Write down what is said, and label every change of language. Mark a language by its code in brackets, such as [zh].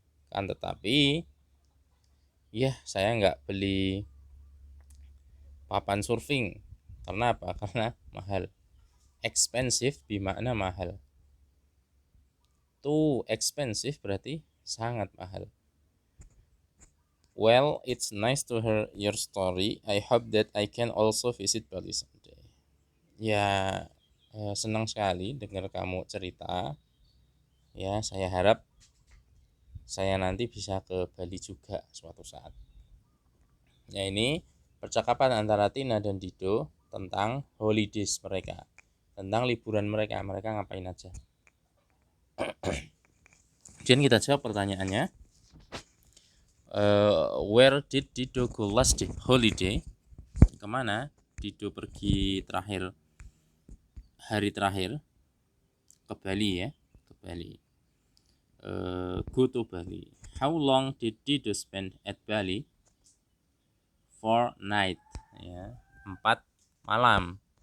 [id] Kan tetapi, ya saya nggak beli papan surfing. Karena apa? Karena mahal. Expensive bermakna mahal. Too expensive berarti sangat mahal. [en] Well, it's nice to hear your story. I hope that I can also visit Bali someday. [id] Ya, senang sekali dengar kamu cerita. Ya, saya harap saya nanti bisa ke Bali juga suatu saat. Ya, ini percakapan antara Tina dan Dido tentang holidays mereka, tentang liburan mereka ngapain aja. Kemudian kita jawab pertanyaannya. [en] Where did Dido go last holiday? [id] Kemana Dido pergi hari terakhir? Ke Bali ya, ke Bali. [en] Go to Bali. How long did Dido spend at Bali? 4 night, ya, [id] 4 malam.